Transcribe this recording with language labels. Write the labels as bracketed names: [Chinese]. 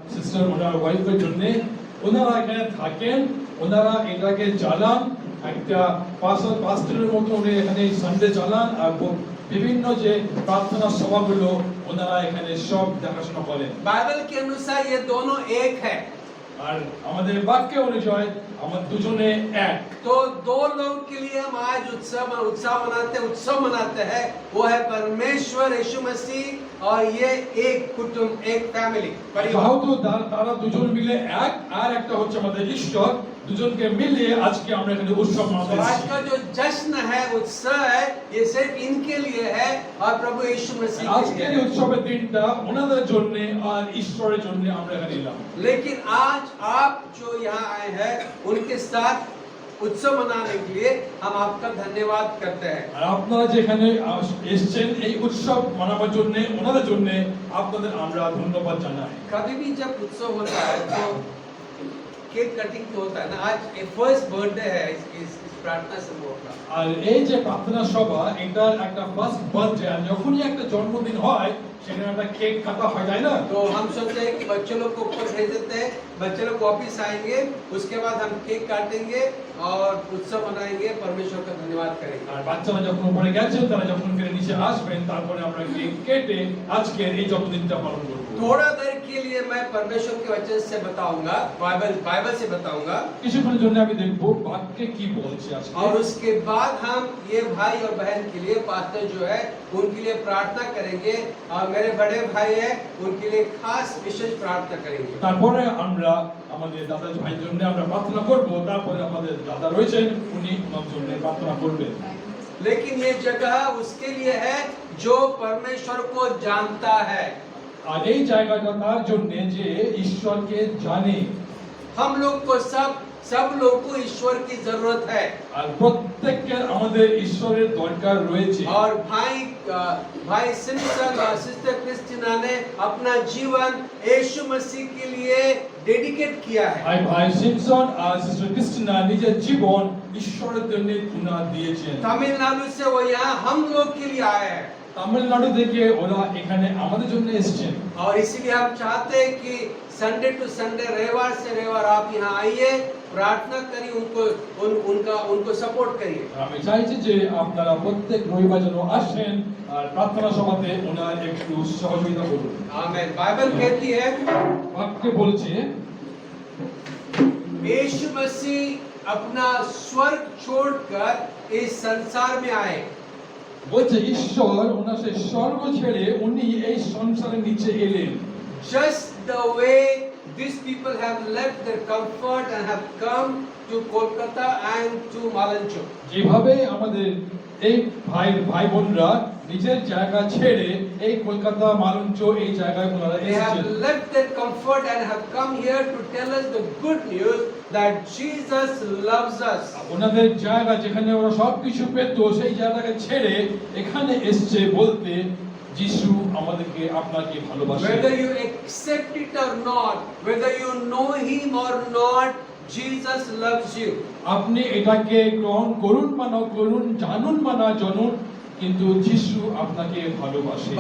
[Bangla] Sister ওনার ওয়াইফের জন্য ওনারা এখানে থাকেন, ওনারা এটাকে চালান, একটা পাস্টরের মতো উনি এখানে সানডে চালান, আর বিভিন্ন যে প্রার্থনা সভাগুলো ওনারা এখানে সব দেখাশোনা করেন। [Hindi] बाइबल के अनुसार ये दोनों एक है। [Bangla] আর আমাদের বাক্য অনুযায়ী আমরা দুজনে এক। [Hindi] तो दो लोगों के लिए हम आज उत्सव मनाते हैं, वो है परमेश्वर यीशु मसीह और ये एक कुटुंब, एक फैमिली, परिवार। [Bangla] যেহেতু তারা দুজন মিলে এক, আর একটা হচ্ছে আমাদের ঈশ্বর, দুজনকে মিলিয়ে আজকে আমরা এখানে উৎসব [Hindi] तो [Bangla] মানাচ্ছি। [Hindi] आज का जो जश्न है, उत्सव है, ये सिर्फ इनके लिए है और प्रभु यीशु मसीह के [Bangla] আজকের [Hindi] लिए [Bangla] এই [Hindi] है। [Bangla] উৎসবের দিনটা ওনাদের জন্য আর ঈশ্বরের জন্য আমরা এখানে এলাম। [Hindi] लेकिन आज आप जो यहाँ आए हैं, उनके साथ उत्सव मनाने के लिए हम आपका धन्यवाद करते हैं। [Bangla] আর আপনারা যেখানে এসেছেন এই উৎসব মানাবার জন্য, ওনাদের জন্য আপনাদের আমরা ধন্যবাদ জানাই। [Hindi] कभी भी जब उत्सव होता है तो केक कटिंग तो होता है ना। आज फर्स्ट बर्थडे है इस प्रार्थना समूह का। [Bangla] আর এই যে প্রার্থনা সভা, এটার একটা ফার্স্ট বার্থডে, যখনই একটা জন্মদিন হয় সেখানে একটা কেক কাটা হয়, তাই না? [Hindi] तो हम सोचते हैं कि बच्चों लोग को ऊपर भेज देते हैं, बच्चे लोग वापिस आएंगे, उसके बाद हम केक काटेंगे और उत्सव मनाएंगे, परमेश्वर का धन्यवाद करेंगे। [Bangla] আর बाচ্चाরা যখন উপরে গেছেন, তারা যখন ফিরে নিচে আসবেন, তারপরে আমরা কেক কেটে আজকের এই জন্মদিনটা পালন করব। [Hindi] थोड़ा देर के लिए मैं परमेश्वर के वचन से बताऊंगा, बाइबल से बताऊंगा, [Bangla] কিছুক্ষণের জন্য আমি দেখব বাক্যে কি বলছে আজকে। [Hindi] और उसके बाद हम ये भाई और बहन के लिए, पास्टर जो है उनके लिए प्रार्थना करेंगे, और मेरे बड़े भाई है उनके लिए खास विशेष प्रार्थना करेंगे। [Bangla] তারপরে আমরা আমাদের দাদা ভাইয়ের জন্য আমরা প্রার্থনা করব, তারপরে আমাদের দাদা রয়েছেন, উনি ওনার জন্য প্রার্থনা করবেন। [Hindi] लेकिन ये जगह उसके लिए है जो परमेश्वर को जानता है। [Bangla] আর এই জায়গাটা তার জন্য যে ঈশ্বরকে জানে। [Hindi] हम लोग को सब लोगों को ईश्वर की जरूरत है। [Bangla] আর প্রত্যেকের আমাদের ঈশ্বরের দরকার রয়েছে। [Hindi] और भाई सिम्पसन और सिस्टर क्रिस्टीना ने अपना जीवन यीशु मसीह के लिए डेडिकेट किया है। [Bangla] ভাই সিমসন আর সিস্টার ক্রিস্টিনা নিজের জীবন ঈশ্বরের জন্য তুলে দিয়েছেন। [Hindi] तमिलनाडु से वो यहाँ हम लोग के लिए आए हैं, [Bangla] তামিলনাড়ু থেকে ওরা এখানে আমাদের জন্য এসেছেন। [Hindi] और इसीलिए हम चाहते हैं कि संडे टू संडे, रविवार से रविवार आप यहाँ आइए, प्रार्थना करिए, उनको सपोर्ट करिए। [Bangla] আমি চাইছি যে আপনারা প্রত্যেক রবিবার যেন আসেন আর প্রার্থনা সভাতে ওনার একটু সহযোগিতা করুন। [Hindi] आमीन। बाइबल कहती है [Bangla] বাক্যে বলছে [Hindi] यीशु मसीह अपना स्वर्ग छोड़कर इस संसार में आए। [Bangla] বলছে ঈশ্বর ওনার সেই স্বর্গ ছেড়ে উনি এই সংসারের নিচে এলেন। [English] Just the way these people have left their comfort and have come to Kolkata and to Malancho. [Bangla] যেভাবে আমাদের এই ভাই বোনরা নিজের জায়গা ছেড়ে এই কলকাতা মালঞ্চ এই জায়গায় ওনারা [English] They have [Bangla] এসেছেন। [English] left their comfort and have come here to tell us the good news that Jesus loves us. [Bangla] ওনাদের জায়গা যেখানে ওরা সবকিছু পেত সেই জায়গাটাকে ছেড়ে এখানে এসেছে বলতে যিশু আমাদেরকে আপনাকে ভালোবাসেন। [English] Whether you accept it or not, whether you know him or not, Jesus loves you. [Bangla] আপনি এটাকে গ্রহণ করুন বা না করুন, জানুন বা না জানুন, কিন্তু যিশু আপনাকে ভালোবাসে।